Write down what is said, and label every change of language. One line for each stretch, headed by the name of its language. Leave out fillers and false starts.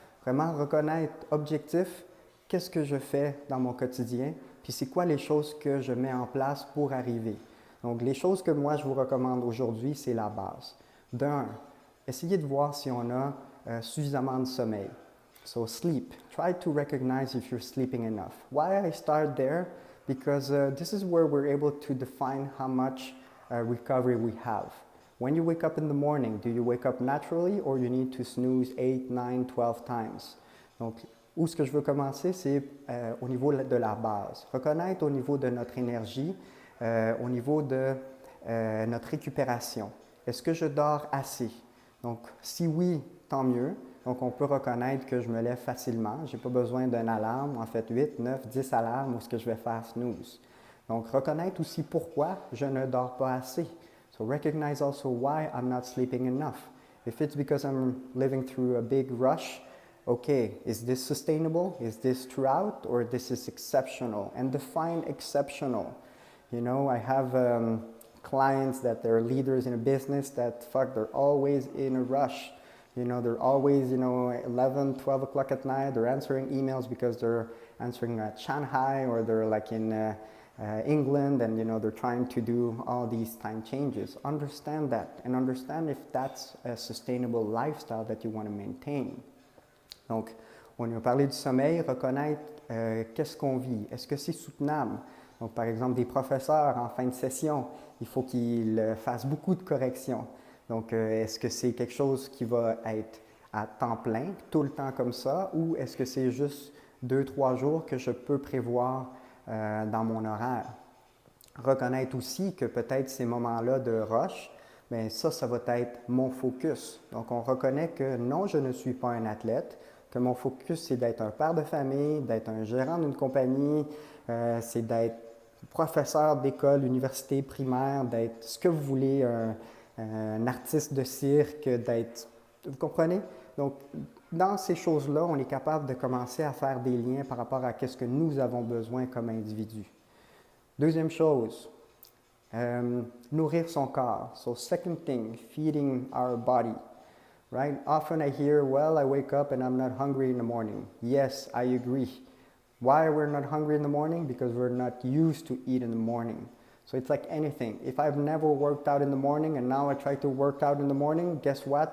French: Vraiment reconnaître objectif. Qu'est-ce que je fais dans mon quotidien? Puis c'est quoi les choses que je mets en place pour arriver? Donc, les choses que moi, je vous recommande aujourd'hui, c'est la base. D'un, essayez de voir si on a suffisamment de sommeil.
English: So, sleep. Try to recognize if you're sleeping enough. Why I start there? Because this is where we're able to define how much recovery we have. When you wake up in the morning, do you wake up naturally or you need to snooze 8, 9, 12 times?
French: Donc, où ce que je veux commencer, c'est au niveau de la base. Reconnaître au niveau de notre énergie, au niveau de notre récupération. Est-ce que je dors assez? Donc, si oui, tant mieux. Donc, on peut reconnaître que je me lève facilement. Je n'ai pas besoin d'une alarme, en fait 8, 9, 10 alarmes où ce que je vais faire snooze. Donc, reconnaître aussi pourquoi je ne dors pas assez.
English: So, recognize also why I'm not sleeping enough. If it's because I'm living through a big rush, okay, is this sustainable? Is this throughout or this is exceptional? And define exceptional. You know, I have clients that they're leaders in a business that, they're always in a rush. You know, they're always, 11, 12 o'clock at night, they're answering emails because they're answering at Shanghai or they're like in England and, they're trying to do all these time changes. Understand that and understand if that's a sustainable lifestyle that you want to maintain.
French: Donc, on a parlé du sommeil, reconnaître qu'est-ce qu'on vit. Est-ce que c'est soutenable? Donc, par exemple, des professeurs en fin de session, il faut qu'ils fassent beaucoup de corrections. Donc, est-ce que c'est quelque chose qui va être à temps plein, tout le temps comme ça, ou est-ce que c'est juste 2-3 jours que je peux prévoir dans mon horaire? Reconnaître aussi que peut-être ces moments-là de rush, bien ça va être mon focus. Donc, on reconnaît que non, je ne suis pas un athlète, que mon focus, c'est d'être un père de famille, d'être un gérant d'une compagnie, c'est d'être professeur d'école, université, primaire, d'être ce que vous voulez, un artiste de cirque, d'être... Vous comprenez? Donc, dans ces choses-là, on est capable de commencer à faire des liens par rapport à ce que nous avons besoin comme individus. Deuxième chose, nourrir son corps.
English: So, second thing, feeding our body. Right? Often I hear, well, I wake up and I'm not hungry in the morning. Yes, I agree. Why we're not hungry in the morning? Because we're not used to eat in the morning. So it's like anything. If I've never worked out in the morning and now I try to work out in the morning, guess what?